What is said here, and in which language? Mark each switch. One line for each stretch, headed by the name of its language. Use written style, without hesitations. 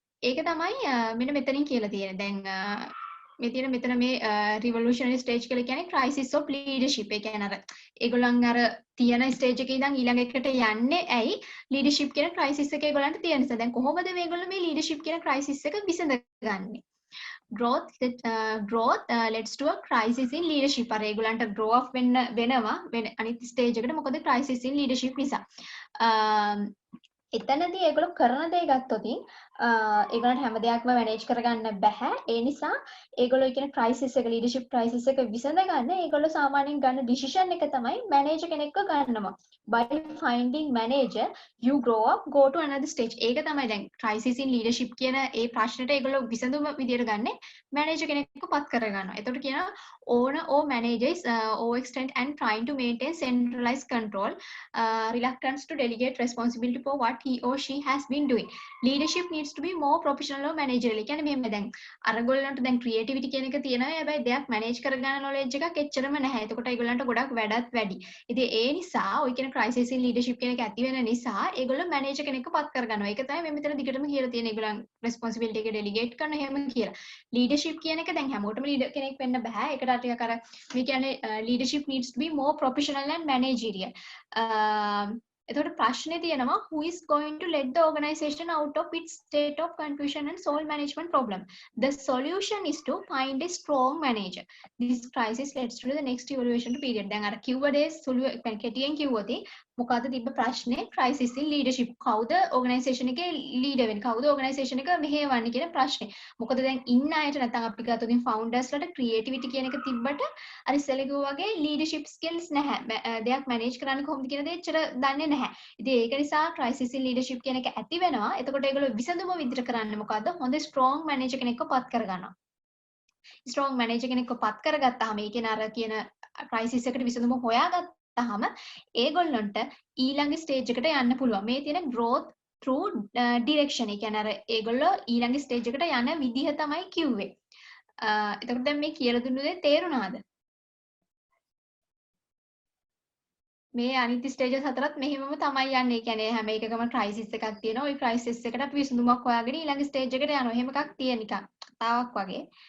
Sinhala: ඒක තමයි මෙන්න මෙතනින් කියලා තියෙන්නේ. දැන් මේ තියෙන මෙතන මේ රිවොලුෂනරි ස්ටේජ් කියලා කියන්නේ ක්‍රයිසිස් ඔෆ් ලීඩර්ෂිප්. ඒ කියන්නේ අර ඒගොල්ලන් අර තියෙන ස්ටේජ් එකේ ඉඳන් ඊළඟ එකට යන්නේ ඇයි ලීඩර්ෂිප් කියන ක්‍රයිසිස් එක ඒගොල්ලන්ට තියෙන නිසා. දැන් කොහොමද මේගොල්ලෝ මේ ලීඩර්ෂිප් කියන ක්‍රයිසිස් එක විසඳගන්නේ?
English: growth leads to a crisis in leadership.
Sinhala: අර ඒගොල්ලන්ට grow up වෙනවා අනිත් ස්ටේජ් එකට. මොකද crisis in leadership නිසා. එතනදී ඒගොල්ලෝ කරන දේ ගත්තොත් ඒගොල්ලන්ට හැම දෙයක්ම මැනේජ් කරගන්න බෑ. ඒ නිසා ඒගොල්ලෝ කියන ක්‍රයිසිස් එක ලීඩර්ෂිප් ක්‍රයිසිස් එක විසඳගන්න ඒගොල්ලෝ සාමාන්‍යයෙන් ගන්න ඩිසිෂන් එක තමයි මැනේජර් කෙනෙක්ව ගන්නවා.
English: By finding manager you grow up go to another stage.
Sinhala: ඒක තමයි දැන් crisis in leadership කියන ඒ ප්‍රශ්නෙට ඒගොල්ලෝ විසඳුම විදියට ගන්නේ මැනේජර් කෙනෙක්ව පත් කරගන්නවා. එතකොට කියනවා
English: owner or managers overextend and trying to maintain centralized control, reluctance to delegate responsibility for what he or she has been doing. Leadership needs to be more professional or managerial.
Sinhala: කියන්නේ මෙහෙම දැන් අරගොල්ලන්ට දැන් creativity කියන එක තියෙනවා. හැබැයි දෙයක් manage කරගන්න knowledge එකක් එච්චරම නැහැ. එතකොට ඒගොල්ලන්ට ගොඩක් වැඩත් වැඩි. ඉතින් ඒ නිසා ඔය කියන crisis in leadership කියන එක ඇති වෙන නිසා ඒගොල්ලෝ මැනේජර් කෙනෙක්ව පත් කරගන්නවා. ඒක තමයි මේ මෙතන දිගටම කියලා තියෙන ඒගොල්ලන් responsibility එක delegate කරන හැම කියලා. leadership කියන එක දැන් හැමෝටම leader කෙනෙක් වෙන්න බෑ. ඒකට ටිකක් අර මේ කියන්නේ
English: leadership needs to be more professional and managerial.
Sinhala: එතකොට ප්‍රශ්නේ තියෙනවා
English: who is going to let the organization out of its state of confusion and solve management problem. The solution is to find a strong manager. This crisis leads to the next evaluation period.
Sinhala: දැන් අර කිව්ව දේ සුළු කෙටියෙන් කිව්වොත් මොකද්ද තිබ්බ ප්‍රශ්නේ crisis in leadership. කවුද organization එකේ leader වෙන්නේ? කවුද organization එක මෙහෙවන්නේ කියන ප්‍රශ්නේ. මොකද දැන් ඉන්න අයට නැත්නම් අපි ගත්තොත් founders ලට creativity කියන එක තිබ්බට අර ඉස්සෙල්ලා කිව්වා වගේ leadership skills නැහැ. දෙයක් manage කරන්න කොහොමද කියන දේ එච්චර දන්නේ නැහැ. ඉතින් ඒක නිසා crisis in leadership කියන එක ඇති වෙනවා. එතකොට ඒගොල්ලෝ විසඳුම විදිහට කරන්නේ මොකද්ද? හොඳ strong manager කෙනෙක්ව පත් කරගන්නවා. strong manager කෙනෙක්ව පත් කරගත්තාම ඒ කියන අර කියන crisis එකට විසඳුම හොයාගත්තාම ඒගොල්ලන්ට ඊළඟ ස්ටේජ් එකට යන්න පුළුවන්. මේ තියෙන
English: growth through direction.
Sinhala: ඒ කියන්නේ අර ඒගොල්ලෝ ඊළඟ ස්ටේජ් එකට යන විදිහ තමයි කිව්වේ. එතකොට දැන් මේ කියලා දුන්නු දේ තේරුණාද? මේ අනිත් ස්ටේජස් හතරත් මෙහෙමම තමයි යන්නේ. ඒ කියන්නේ හැම එකකම ක්‍රයිසිස් එකක් තියෙනවා. ওই ක්‍රයිසිස් එකට අපි විසඳුමක් හොයාගෙන ඊළඟ ස්ටේජ් එකට යනවා. එහෙම එකක් තියෙන නිකන් කතාවක් වගේ.